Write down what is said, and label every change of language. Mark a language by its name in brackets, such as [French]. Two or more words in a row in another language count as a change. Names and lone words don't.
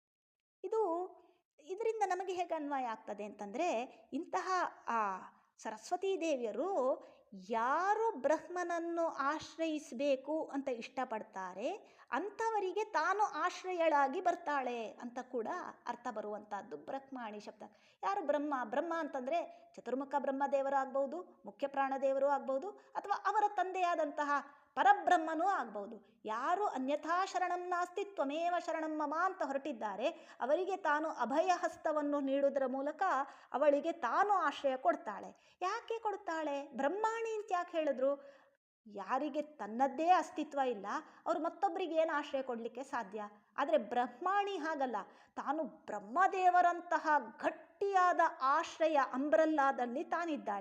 [Kannada] ಇದರಿಂದ ನಮಗೆ ಹೇಗೆ ಅನ್ವಯ ಆಗ್ತದೆ ಅಂತಂದರೆ, ಇಂತಹ ಆ ಸರಸ್ವತೀ ದೇವಿಯರು ಯಾರು ಬ್ರಹ್ಮನನ್ನು ಆಶ್ರಯಿಸಬೇಕು ಅಂತ ಇಷ್ಟಪಡ್ತಾರೆ ಅಂಥವರಿಗೆ ತಾನು ಆಶ್ರಯಳಾಗಿ ಬರ್ತಾಳೆ ಅಂತ ಕೂಡ ಅರ್ಥ ಬರುವಂಥದ್ದು ಬ್ರಹ್ಮಾಣಿ ಶಬ್ದ. ಯಾರು ಬ್ರಹ್ಮ ಅಂತಂದರೆ ಚತುರ್ಮುಖ ಬ್ರಹ್ಮದೇವರು ಆಗ್ಬೋದು, ಮುಖ್ಯ ಪ್ರಾಣದೇವರು ಆಗ್ಬೋದು, ಅಥವಾ ಅವರ ತಂದೆಯಾದಂತಹ ಪರಬ್ರಹ್ಮನೂ ಆಗ್ಬೋದು. ಯಾರು [Sanskrit] ಅನ್ಯಥಾ ಶರಣಂ ನಾಸ್ತಿ ತ್ವಮೇವ ಶರಣಂ ಮಮ [Kannada] ಅಂತ ಹೊರಟಿದ್ದಾರೆ ಅವರಿಗೆ ತಾನು ಅಭಯ ಹಸ್ತವನ್ನು ನೀಡುವುದರ ಮೂಲಕ ಅವಳಿಗೆ ತಾನು ಆಶ್ರಯ ಕೊಡ್ತಾಳೆ. ಯಾಕೆ ಕೊಡ್ತಾಳೆ? ಬ್ರಹ್ಮಾಣಿ ಅಂತ ಯಾಕೆ ಹೇಳಿದ್ರು? ಯಾರಿಗೆ ತನ್ನದ್ದೇ ಅಸ್ತಿತ್ವ ಇಲ್ಲ ಅವರು ಮತ್ತೊಬ್ಬರಿಗೆ ಏನು ಆಶ್ರಯ ಕೊಡಲಿಕ್ಕೆ ಸಾಧ್ಯ? ಆದರೆ ಬ್ರಹ್ಮಾಣಿ ಹಾಗಲ್ಲ, ತಾನು ಬ್ರಹ್ಮದೇವರಂತಹ ಗಟ್ಟಿಯಾದ ಆಶ್ರಯ ಅಂಬ್ರಲ್ಲಾದಲ್ಲಿ ತಾನಿದ್ದಾಳೆ.